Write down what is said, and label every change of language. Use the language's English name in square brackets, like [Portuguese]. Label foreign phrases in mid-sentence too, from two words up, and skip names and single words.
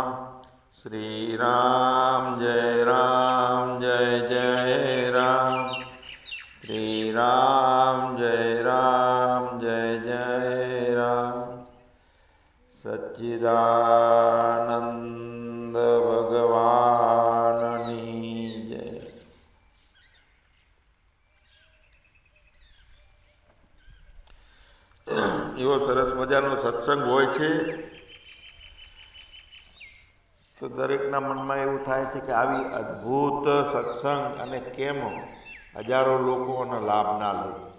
[Hindi] श्री राम जय जय राम। श्री राम जय जय राम। [Gujarati] સચ્ચિદાનંદ ભગવાનની જય। એવો સરસ મજાનો સત્સંગ હોય છે તો દરેકના મનમાં એવું થાય છે કે આવી અદ્ભુત સત્સંગ અને કેમ હજારો લોકોનો લાભ ના લે।